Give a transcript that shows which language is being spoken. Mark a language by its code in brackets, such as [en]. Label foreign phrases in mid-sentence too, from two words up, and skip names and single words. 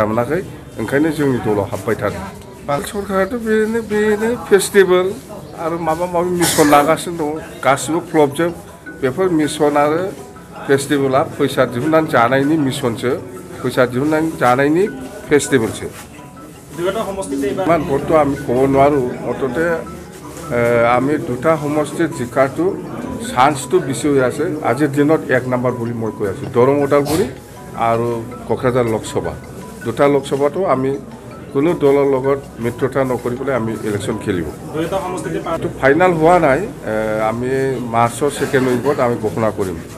[brx] मोनाखै ओंखायनो जोंनि दलाव हाबबाय थादों भारत सरकाराथ' बेनो फेस्टिभेल आरो माबा माबि मिशन लागासिनो दं गासिबो फ्लपजोब बेफोर मिशन आरो फेस्टिभेला फैसा दिहुननानै जानायनि मिशनसो फैसा दिहुननानै जानायनि फेस्टिभेलसो [as] ইমান ভোটটো আমি ক'ব নোৱাৰোঁ মুঠতে আমি দুটা সমষ্টিত জিকাটো চান্সটো বেছি হৈ আছে আজিৰ দিনত 1 নম্বৰ বুলি মই কৈ আছোঁ দৰং ওদালগুৰি আৰু কোকৰাঝাৰ লোকসভা দুটা লোকসভাটো আমি কোনো দলৰ লগত মিত্ৰতা নকৰি পেলাই আমি ইলেকশ্যন খেলিব এইটো ফাইনেল হোৱা নাই আমি মাৰ্চৰ ছেকেণ্ড উইকত আমি ঘোষণা কৰিম